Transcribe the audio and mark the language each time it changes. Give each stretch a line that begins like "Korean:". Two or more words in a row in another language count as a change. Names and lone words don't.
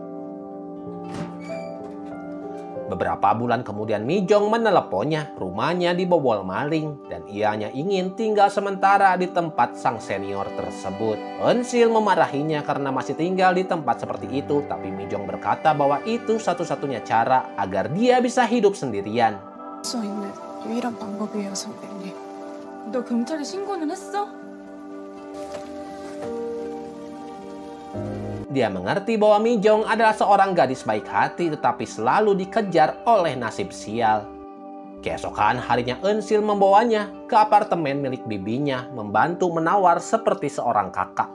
Indonesian: Beberapa bulan kemudian Mi Jong meneleponnya, rumahnya dibobol maling dan ia hanya ingin tinggal sementara di tempat sang senior tersebut. Eunsil memarahinya karena masih tinggal di tempat seperti itu, tapi Mi Jong berkata bahwa itu satu-satunya cara agar dia bisa hidup sendirian.
Korean: 수 있는 유일한 방법이에요, 선배님. 너 경찰에 신고는 했어?
Indonesian: Dia mengerti bahwa Mi Jong adalah seorang gadis baik hati tetapi selalu dikejar oleh nasib sial. Keesokan harinya Eunsil membawanya ke apartemen milik bibinya, membantu menawar seperti seorang kakak.